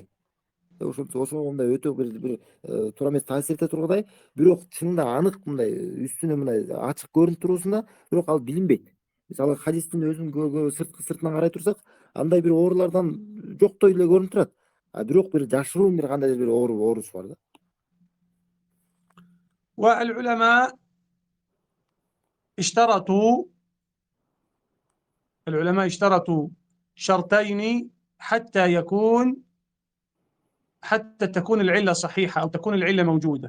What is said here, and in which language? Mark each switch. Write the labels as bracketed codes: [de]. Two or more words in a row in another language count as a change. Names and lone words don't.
[ky] Ошо мындай өтө бир туура эмес таасир эте тургандай, бирок чынында анык мындай үстүнө мындай ачык көрүнүп туруусунда, бирок ал билинбейт. Мисалы хадистин өзүн сыртынан карай турсак, андай бир оорулардан жоктой эле көрүнүп турат. А бирок бир жашыруун бир кандайдыр бир оорусу бар да. [ar] والعلماء اشترطوا شرطين حتى تكون العلة صحيحة أو تكون العلة موجودة.